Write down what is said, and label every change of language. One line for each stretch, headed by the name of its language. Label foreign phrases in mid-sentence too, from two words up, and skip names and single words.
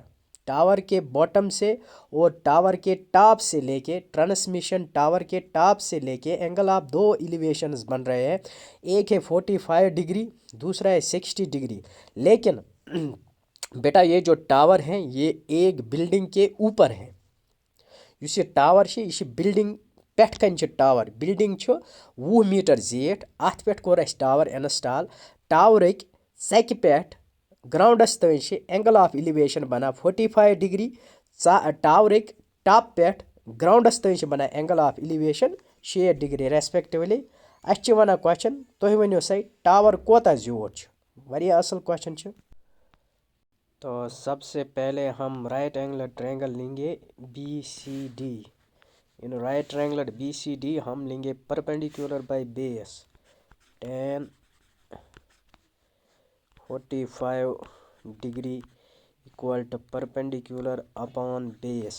Hindi: टावर के बॉटम से और टावर के टॉप से लेके,
English: transmission tower
Hindi: के टॉप से लेके
English: angle of
Hindi: दो एलिवेशंस बन रहे हैं, एक है 45 डिग्री, दूसरा है 60 डिग्री। लेकिन बेटा ये जो टावर हैं ये एक बिल्डिंग के ऊपर है। ये टावर है,
Kashmiri: ये बिल्डिंग पेट कन टावर, बिल्डिंग 20 मीटर जेठ, अत पे कोर अस टावर इंस्टॉल। टावरक सक पे ग्राउंडस तन
English: angle of elevation
Kashmiri: बना 45 डिग्री, टावरक टॉप पे ग्राउंडस तन बना
English: angle of elevation
Kashmiri: 6 डिग्री रेस्पेक्टिवली। अस वन क्वेश्चन, तुम वनो सा टावर कोता ज्योट। वारिया असल क्वेश्चन।
Hindi: तो सबसे पहले हम
English: right angle triangle
Hindi: लेंगे बी सी डी।
English: in right triangle
Hindi: बी सी डी हम लेंगे
English: perpendicular by base
Hindi: tan 45 डिग्री
English: equal to perpendicular upon base.